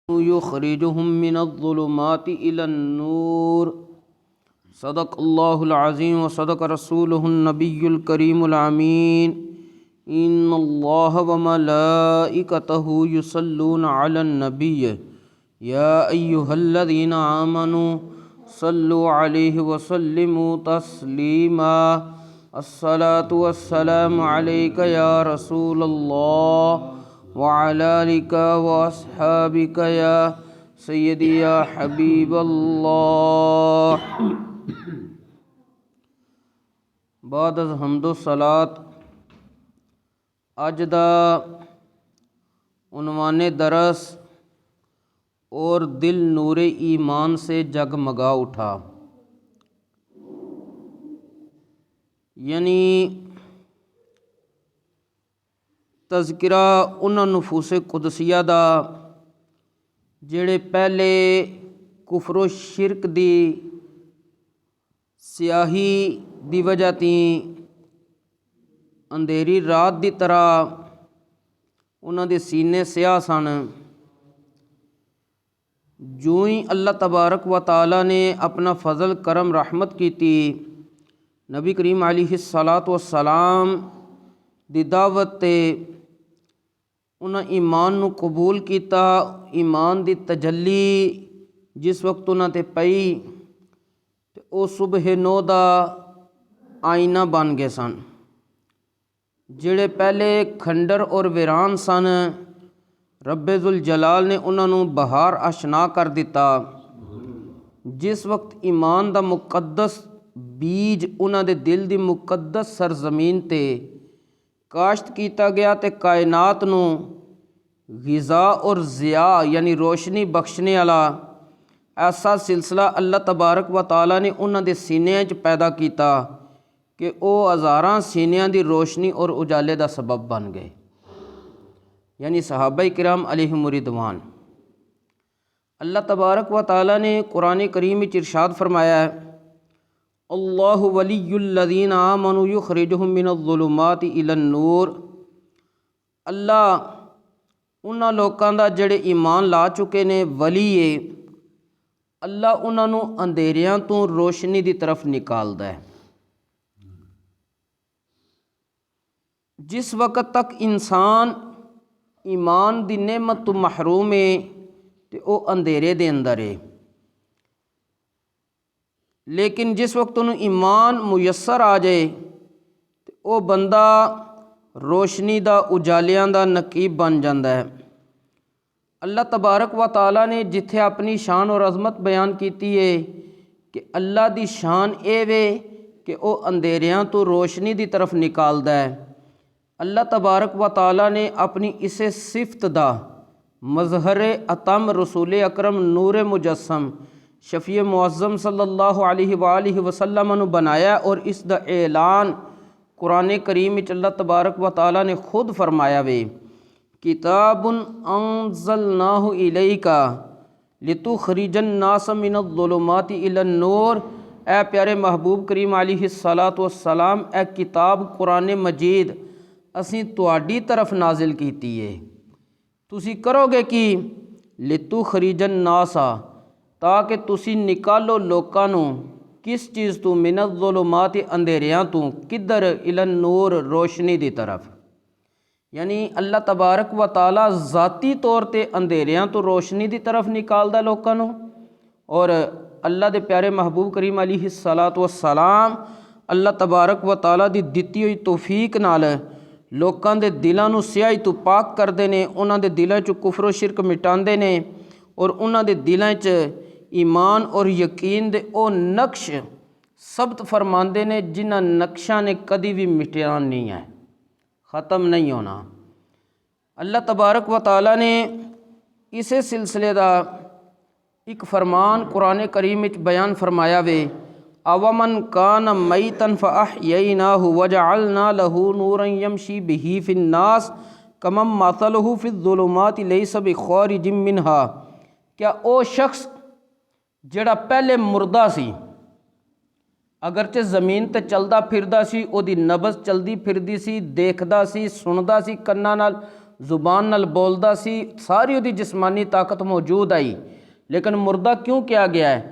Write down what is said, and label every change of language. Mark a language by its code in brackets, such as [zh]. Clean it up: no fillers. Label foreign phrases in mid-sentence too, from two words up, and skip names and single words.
[ar] يخرجهم من الظلمات إلى النور. صدق الله العظيم وصدق رسوله النبي الكريم الأمين. إن الله وملائكته يصلون على النبي يا أيها الذين آمنوا صلوا عليه وسلموا تسليما. الصلاة والسلام عليك يا رسول الله وعلى آلك وأصحابك يا سيدي يا حبيب الله. [ur] بعد از حمد و صلاۃ [pa] اج دا عنوانِ درس [ur] اور دل نورِ ایمان سے جگمگا اٹھا, [pa] یعنی تذکرہ انہاں نفوسِ قدسیہ دا جیڑے پہلے کفر و شرک دی سیاہی دی وجہ تی اندھیری رات دی طرح انہاں دے سینے سیاہ سن. جو ہی اللہ تبارک و تعالیٰ نے اپنا فضل کرم رحمت کی تھی، نبی کریم [ar] عليه الصلاة والسلام [pa] دی دعوت تے انہاں ایمان نوں قبول کیتا. ایمان دی تجلی جس ویلے انہاں تے پئی تے او صبحِ نو دا آئینہ بن گئے سن. جہڑے پہلے کھنڈر اور ویران سن، ربِ ذوالجلال نے انہاں نوں بہار آشنا کر دتا. جس وقت ایمان دا مقدس بیج انہاں دے دل دی مقدس سرزمین تے کاشت کیتا گیا تے کائنات نوں غذا اور ضیا یعنی روشنی بخشن والا ایسا سلسلہ اللہ تبارک و تعالیٰ نے انہاں دے سینیاں چ پیدا کیتا کہ او ہزاراں سینیاں دی روشنی اور اجالے دا سبب بن گئے، یعنی صحابہ کرام [ar] عليهم الرضوان. [ur] اللہ تبارک و تعالیٰ نے قرآن کریم میں ارشاد فرمایا ہے, [ar] الله ولي الذين آمنوا يخرجهم من الظلمات إلى النور. [pa] اللہ انہاں لوکاں دا جیڑے ایمان لا چکے نے ولی اے. اللہ انہاں نوں اندھیریاں توں روشنی دی طرف نکالدا اے. جس وقت تک انسان ایمان دی نعمت توں محروم اے تو او اندھیرے دے اندر اے، لیکن جس وقت انہیں ایمان میسر آ جائے تو او بندہ روشنی دا اجالیاں دا نقیب بن جاتا اے. اللہ تبارک و تعالیٰ نے جتھے اپنی شان اور عظمت بیان کیتی اے کہ اللہ دی شان ایہہ وے کہ او اندھیریاں توں روشنی دی طرف نکالدا اے. اللہ تبارک و تعالیٰ نے اپنی اسے صفت دا مظہرِ اتم رسولِ اکرم نورِ مجسم شفیعِ معظم [ar] صلى الله عليه وسلم [pa] نوں بنایا اور اس دا اعلان قرآن کریم میں اللہ تبارک و تعالیٰ نے خود فرمایا وے, [ar] كتاب أنزلناه إليك لتخرج الناس من الظلمات إلى النور. [pa] اے پیارے محبوب کریم [ar] عليه الصلاة والسلام, [pa] ، اے کتاب قرآن مجید اسیں تہاڈی طرف نازل کیتی اے. تسی کرو گے کہ [ar] لتخرج الناس, [pa] ، تاکہ تسی کڈھو لوکاں نوں کس چیز توں، من الظلمات اندھیریاں توں، کدھر, [ar] إلى النور [pa] روشنی دی طرف. یعنی اللہ تبارک و تعالیٰ ذاتی طور تے اندھیریاں توں روشنی دی طرف نکالدا لوکاں نوں، اور اللہ دے پیارے محبوب کریم [ar] عليه الصلاة والسلام [pa] اللہ تبارک و تعالیٰ دی دتی ہوئی توفیق نال لوکاں دے دلاں نوں سیاہی توں پاک کردے نے، انہاں دے دلاں چ کفر شرک مٹاندے نے اور انہاں دے دلاں چ ایمان اور یقین دے او نقش ثبت فرماندے نے جنہاں نقشاں نے کدی وی مٹنا نہیں اے، ختم نہیں ہونا. اللہ تبارک و تعالیٰ نے اسے سلسلے دا اک فرمان قرآن کریم میں بیان فرمایا وے, [ar] أومن كان ميتا فأحييناه وجعلنا له نورا يمشي به في الناس كمن مثله في الظلمات ليس بخارج منها. [pa] کیا او شخص جہڑا پہلے مردہ سی، اگرچہ زمین تے چلدا پھردا سی، اودی نبض چلدی پھردی سی، ویکھدا سی، سندا سی کناں نال, ਜ਼ੁਬਾਨ ਨਾਲ ਬੋਲਦਾ ਸੀ, ਸਾਰੀ ਉਹਦੀ ਜਿਸਮਾਨੀ ਤਾਕਤ ਮੌਜੂਦ ਆਈ, ਲੇਕਿਨ ਮੁਰਦਾ ਕਿਉਂ ਕਿਹਾ ਗਿਆ ਹੈ?